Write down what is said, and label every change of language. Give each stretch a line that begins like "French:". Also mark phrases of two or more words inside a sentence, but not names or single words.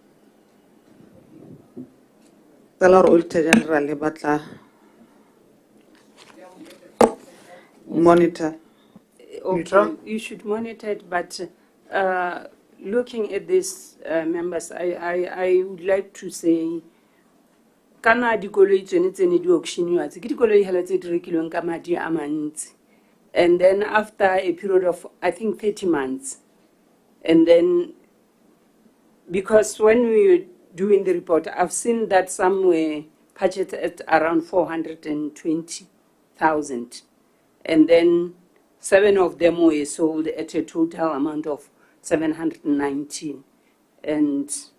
Tswana: Auditor General batla monitor.
English: Okay, you should monitor it, but looking at this, members, I would like to say,
Tswana: kana dikoloi tsone tsene di auctioniwa tse ke dikoloi hela tse di rekilweng ka madi a mantsi,
English: and then after a period of I think 30 months, and then because when we were doing the report, I've seen that some were budgeted at around 420,000, and then 7 of them were sold at a total amount of 719, and